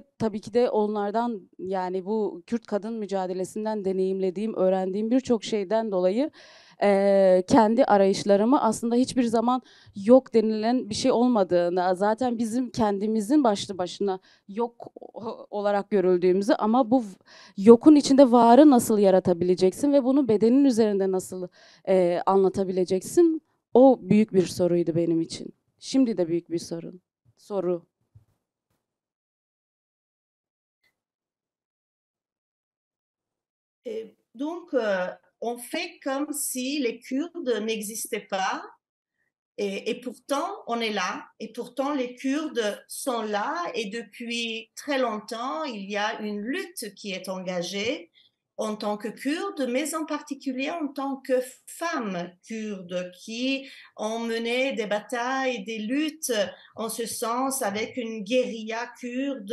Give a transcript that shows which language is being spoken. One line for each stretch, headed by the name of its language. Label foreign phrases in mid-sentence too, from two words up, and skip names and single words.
Turkish: tabii ki de onlardan yani bu Kürt kadın mücadelesinden deneyimlediğim, öğrendiğim birçok şeyden dolayı kendi arayışlarımı aslında hiçbir zaman yok denilen bir şey olmadığını, zaten bizim kendimizin başlı başına yok olarak görüldüğümüzü ama bu yokun içinde varı nasıl yaratabileceksin ve bunu bedenin üzerinde nasıl anlatabileceksin? O büyük bir soruydu benim için. Şimdi de büyük bir soru.
French: Et donc, on fait comme si les Kurdes n'existaient pas, et pourtant, on est là, et pourtant, les Kurdes sont là, et depuis très longtemps, il y a une lutte qui est engagée en tant que Kurdes, mais en particulier en tant que femmes kurdes qui ont mené des batailles, des luttes en ce sens avec une guérilla kurde.